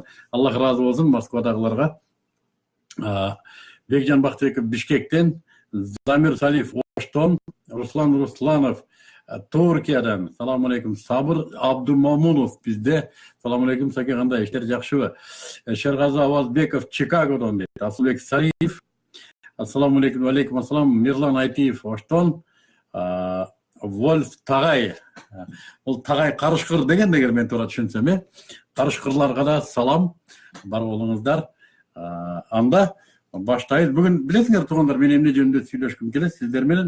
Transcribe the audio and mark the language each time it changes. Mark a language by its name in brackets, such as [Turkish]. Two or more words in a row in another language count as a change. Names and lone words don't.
[Kyrgyz] Аллах ыраазы болсун Москвадагыларга. Бекжан Бактыбеков Бишкектен, Замир Салиев Оштон, Руслан Русланов Туркиядан. [Arabic] السلام عليكم. [Kyrgyz] Сабыр Абдумамунов бизде. [Arabic] السلام عليكم [Kyrgyz] Саке, кандай иштер жакшыбы? Шергазы Авазбеков Чикагодон дейт. Асылбек Сариев. [Arabic] السلام عليكم. عليكم السلام. [Kyrgyz] Мирлан Айтиев Оштон. Вольф Тагай. Бул Тагай карышкыр деген эгер мен туура түшүнсөм, карышкырларга да салам, бар болуңуздар. Анда баштайбыз. Бүгүн билесиңер туугандар, мен эмне жөнүндө сүйлөшкүм келет сиздер менен.